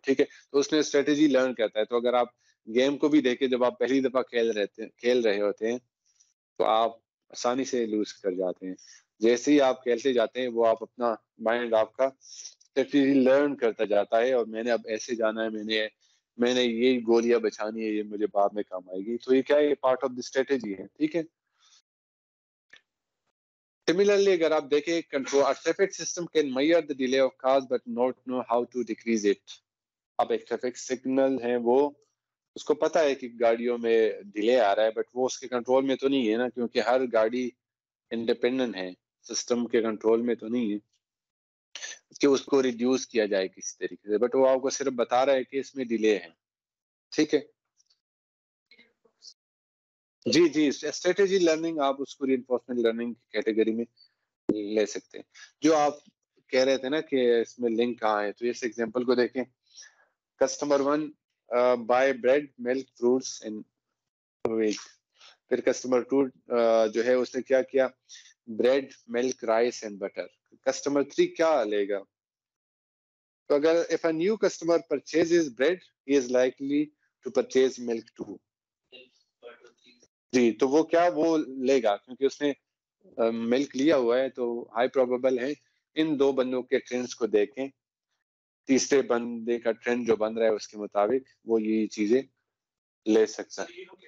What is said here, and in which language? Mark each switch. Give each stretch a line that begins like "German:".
Urdu: ٹھیک ہے, تو اس نے اسٹریٹجی لرن کرتا ہے. تو اگر آپ گیم کو بھی دیکھیں, جب آپ پہلی دفعہ کھیل رہے ہوتے ہیں تو آپ آسانی سے لوز کر جاتے ہیں. جیسے ہی آپ کھیلتے جاتے ہیں وہ آپ اپنا مائنڈ آپ کا اسٹریٹجی لرن کرتا جاتا ہے, اور میں نے اب ایسے جانا ہے, میں نے یہ گولیاں بچانی ہے, یہ مجھے بعد میں کام آئے گی. تو یہ کیا ہے, یہ پارٹ آف دی اسٹریٹجی ہے. ٹھیک ہے.
English: Similarly,
Urdu: اگر آپ دیکھیں
English: control a traffic system can measure the delay of cars but not know how to decrease it.
Urdu: اب ایک ٹریفک سگنل ہے, وہ اس کو پتا ہے کہ گاڑیوں میں ڈیلے آ رہا ہے, بٹ وہ اس کے کنٹرول میں تو نہیں ہے نا, کیونکہ ہر گاڑی انڈیپینڈنٹ ہے, سسٹم کے کنٹرول میں تو نہیں ہے کہ اس کو ریڈیوس کیا جائے کسی طریقے سے, بٹ وہ آپ کو صرف بتا رہا ہے کہ اس میں ڈیلے ہے. ٹھیک ہے جی جی, اسٹریٹجی لرننگ آپ اس کو ری انفورسمنٹ لرننگ کی کیٹیگری میں لے سکتے ہیں. جو آپ کہہ رہے تھے نا کہ اس میں لنک کہاں ہے, تو اس ایگزامپل کو دیکھیں. Customer 1 by bread Malik fruits and wait. پھر کسٹمر 2 جو ہے اس نے کیا کیا, bread Malik rice and butter. Customer 3 کیا لے گا؟ تو اگر
English: if a new customer purchases bread, he is likely to purchase milk too.
Urdu: جی, تو وہ کیا وہ لے گا کیونکہ اس نے ملک لیا ہوا ہے, تو ہائی پروبیبل ہے ان دو بندوں کے ٹرینڈز کو دیکھیں, تیسرے بندے کا ٹرینڈ جو بن رہا ہے اس کے مطابق وہ یہ چیزیں لے سکتا ہے.